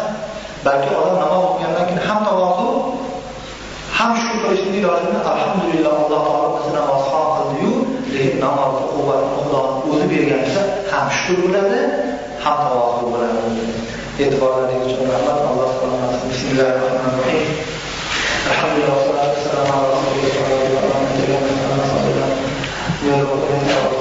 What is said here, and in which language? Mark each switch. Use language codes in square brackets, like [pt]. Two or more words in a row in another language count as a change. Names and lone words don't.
[uz] Balki odam namoz o'qigandan keyin ham tavozu, ham shukur qilishning ilojini alhamdulillah Alloh taolo bizni namozxon qildi-yu, lekin namozning quvvatini Xudo o'zi bergan esa ham shukur bo'ladi, ham tavozu bo'ladi. E'tiborlaringiz uchun rahmat. Alloh taolo bismillahirrohmanirrohim. [ar] الحمد لله والصلاة والسلام على رسول الله وعلى آله وصحبه. يا ربنا يا